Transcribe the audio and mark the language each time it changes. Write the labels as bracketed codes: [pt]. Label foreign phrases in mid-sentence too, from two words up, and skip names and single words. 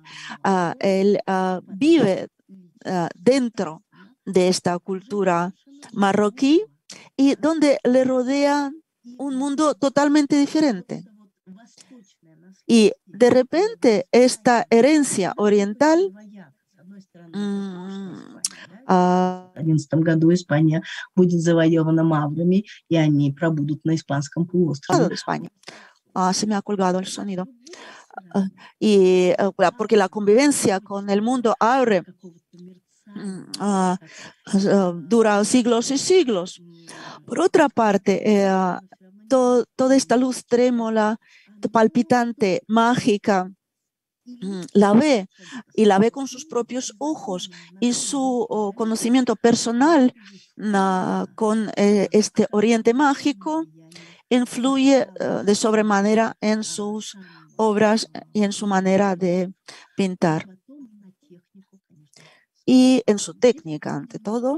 [es] Él vive dentro de esta cultura marroquí y donde le rodea un mundo totalmente diferente. Y de repente esta herencia oriental [ru] В 2011 году Испания будет завоевана маврами, и они пробудут на Испанском полуострове. [es] de España. Se me ha colgado el sonido. Porque la convivencia con el mundo árabe dura siglos y siglos. Por otra parte, toda esta luz trémula, palpitante, mágica, la ve y la ve con sus propios ojos, y su conocimiento personal con este Oriente mágico influye de sobremanera en sus obras y en su manera de pintar y en su técnica, ante todo.